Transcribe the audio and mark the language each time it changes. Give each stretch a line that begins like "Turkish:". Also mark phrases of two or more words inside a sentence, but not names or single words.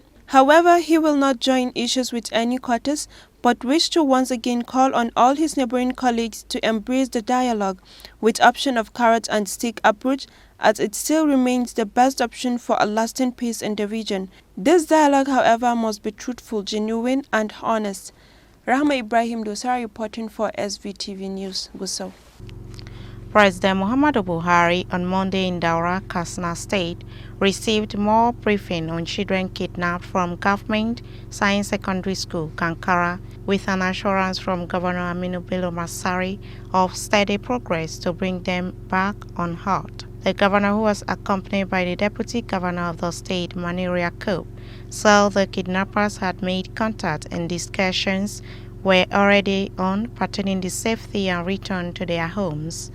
English: However, he will not join issues with any quarters, but wish to once again call on all his neighboring colleagues to embrace the dialogue with option of carrot and stick approach, as it still remains the best option for a lasting peace in the region. This dialogue, however, must be truthful, genuine and honest. Rahma Ibrahim Dosara reporting for SVTV News, Gusau. President Muhammadu Buhari on Monday in Daura, Katsina State, received more briefing on children kidnapped from Government Science Secondary School, Kankara, with an assurance from Governor Aminu Bello Masari of steady progress to bring them back unhurt. The governor, who was accompanied by the deputy governor of the state, Maniria Cope, said the kidnappers had made contact and discussions were already on pertaining the safety and return to their homes.